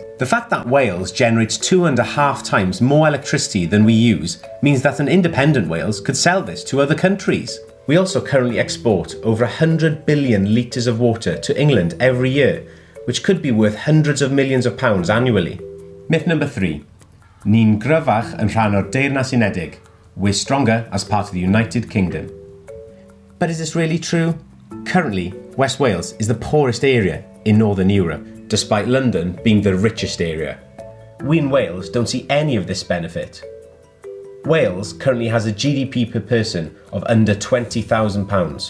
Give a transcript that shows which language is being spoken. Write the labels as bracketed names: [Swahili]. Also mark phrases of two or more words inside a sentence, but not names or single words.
[English] The fact that Wales generates 2.5 times more electricity than we use means that an independent Wales could sell this to other countries. We also currently export over 100 billion litres of water to England every year, which could be worth hundreds of millions of pounds annually. Myth number 3. [Welsh] Ni'n gryfach yn rhan o'r Deyrnas Unedig. [English] We're stronger as part of the United Kingdom. But is this really true? Currently, West Wales is the poorest area in Northern Europe, despite London being the richest area. We in Wales don't see any of this benefit. Wales currently has a GDP per person of under £20,000.